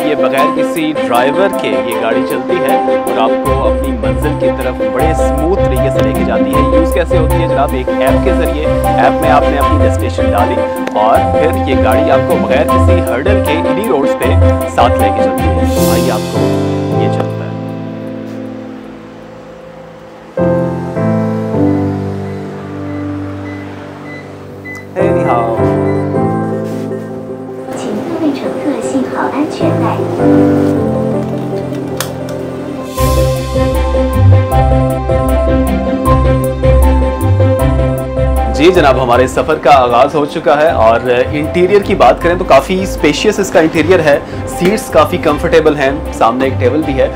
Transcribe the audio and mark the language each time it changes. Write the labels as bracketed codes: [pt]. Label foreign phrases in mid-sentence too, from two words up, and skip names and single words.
[ur] یہ بغیر کسی ڈرائیور کے یہ گاڑی چلتی ہے اور آپ کو اپنی منزل کی طرف بڑے سموتھ طریقے سے لے کے جاتی ہے. یوز کیسے ہوتی ہے جناب? ایک ایپ کے ذریعے، ایپ میں آپ نے اپنی ڈیسٹینیشن ڈالی اور پھر یہ گاڑی آپ کو بغیر کسی ہرڈل کے انہی روڈز پہ ساتھ لے کے چلتی ہے. تو بھائی آپ کو یہ چلتا ہے. 你好， [zh] 请各位乘客系好安全带。 [ur] جی جناب، ہمارے سفر کا آغاز ہو چکا ہے اور انٹیریئر کی بات کریں تو کافی سپیشیئس اس کا انٹیریئر ہے. سیٹس کافی کمفرٹیبل ہیں، سامنے ایک ٹیبل بھی ہے.